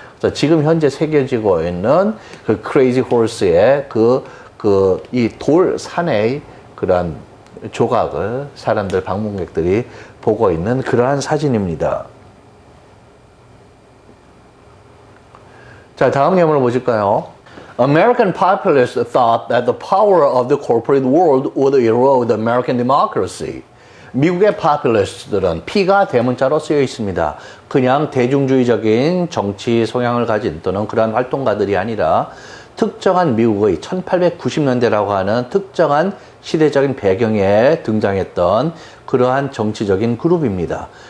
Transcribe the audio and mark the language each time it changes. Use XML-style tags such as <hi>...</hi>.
<ko>그래서 지금 현재 새겨지고 있는 그 크레이지 호스의 이 돌산의 그러한 조각을 사람들, 방문객들이 보고 있는 그러한 사진입니다. 자, 다음 예문을 보실까요?</ko> <en>American populace thought that the power of the corporate world would erode American democracy.</en> <ko>미국의 populist들은 P가 대문자로 쓰여 있습니다. 그냥 대중주의적인 정치 성향을 가진 또는 그러한 활동가들이 아니라 특정한 미국의 1890년대라고 하는 특정한 시대적인 배경에 등장했던 그러한 정치적인 그룹입니다.</ko>